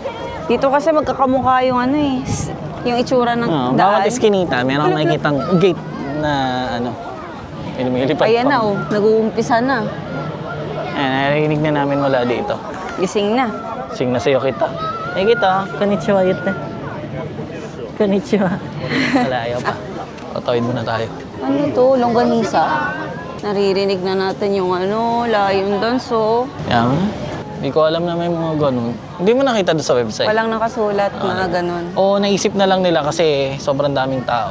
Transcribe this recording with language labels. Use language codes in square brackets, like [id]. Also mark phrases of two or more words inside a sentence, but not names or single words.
[tl] Dito kasi magkakamukha yung yung itsura ng daan. Bawat iskinita, meron kang makikitang gate na lumilipad Ayan pa. na oh, nag-uumpisa na. Ayan, narinig na namin mula dito. Gising na. Sing na sa'yo kita. Kita, [ja] konnichiwa yute. Konnichiwa. [tl] Wala, ayaw pa. Tatawid muna tayo. Ano to? Longganisa? Naririnig na natin yung lion dance, oh. Yan. Hindi ko alam na may mga ganun. Hindi mo nakita doon sa website? Walang nakasulat na ganun. O naisip na lang nila kasi sobrang daming tao.